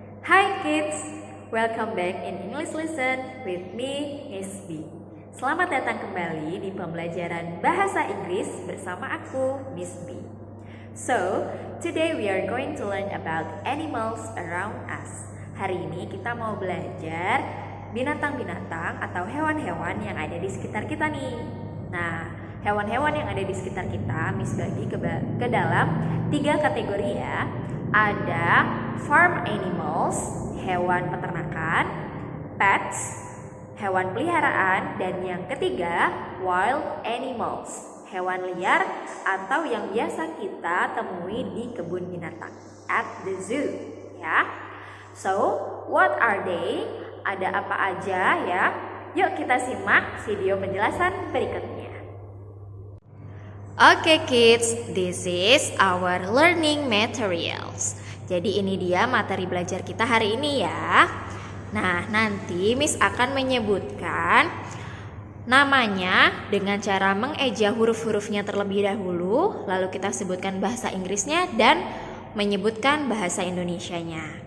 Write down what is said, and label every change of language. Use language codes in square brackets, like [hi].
[en] Hi kids, welcome back in English Lesson with me, Miss B. [id] Selamat datang kembali di pembelajaran Bahasa Inggris bersama aku, Miss B. [en] So, today we are going to learn about animals around us. [id] Hari ini kita mau belajar binatang-binatang atau hewan-hewan yang ada di sekitar kita nih. Nah, hewan-hewan yang ada di sekitar kita Miss bagi ke dalam 3 kategori ya. Ada farm animals, hewan peternakan, pets, hewan peliharaan, dan yang ketiga wild animals, hewan liar atau yang biasa kita temui di kebun binatang, [en] at the zoo [id] ya. [en] So, what are they? [id] Ada apa aja ya? Yuk kita simak video penjelasan berikutnya. [en] Oke kids, this is our learning materials. [id] Jadi ini dia materi belajar kita hari ini ya. Nah, nanti Miss akan menyebutkan namanya dengan cara mengeja huruf-hurufnya terlebih dahulu. Lalu kita sebutkan bahasa Inggrisnya dan menyebutkan bahasa Indonesianya.